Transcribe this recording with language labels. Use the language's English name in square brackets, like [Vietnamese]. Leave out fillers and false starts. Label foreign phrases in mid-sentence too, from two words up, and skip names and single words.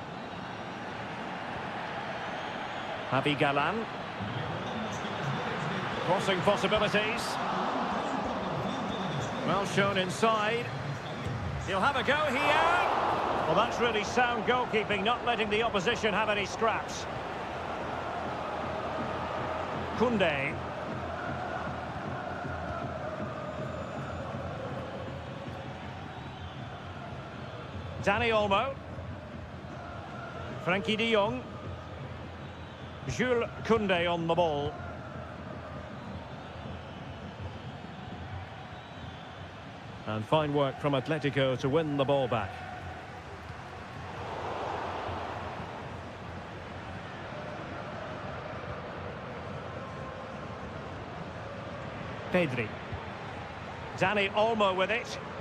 [English] Javi Galán. Crossing possibilities. Well shown inside. He'll have a go here. Well, that's really sound goalkeeping, not letting the opposition have any scraps. Koundé. Dani Olmo. Frenkie de Jong. Jules Koundé on the ball. And fine work from Atletico to win the ball back. Pedri. Dani Olmo with it.